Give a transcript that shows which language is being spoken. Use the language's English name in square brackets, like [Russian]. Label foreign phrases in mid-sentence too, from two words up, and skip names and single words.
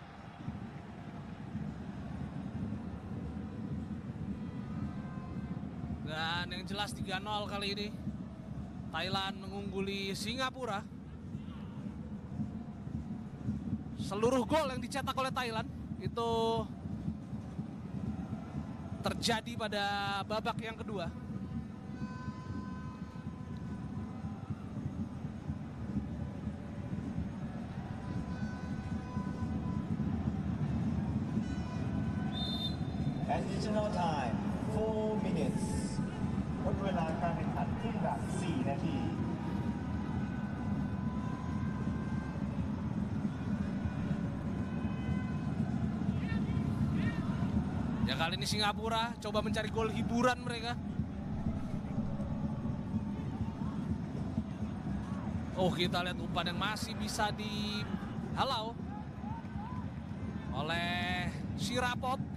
[Indonesian] Dan yang jelas 3-0 kali ini Thailand mengungguli Singapura. Seluruh gol yang dicetak oleh Thailand itu terjadi pada babak yang kedua. [English] Additional time 4 minutes [Thai] หมดเวลาการแข่งขันครึ่งหลัง4 นาที [Indonesian] Ya, kali ini Singapura coba mencari gol hiburan mereka. Oh, kita lihat umpan yang masih bisa dihalau oleh Sirapop.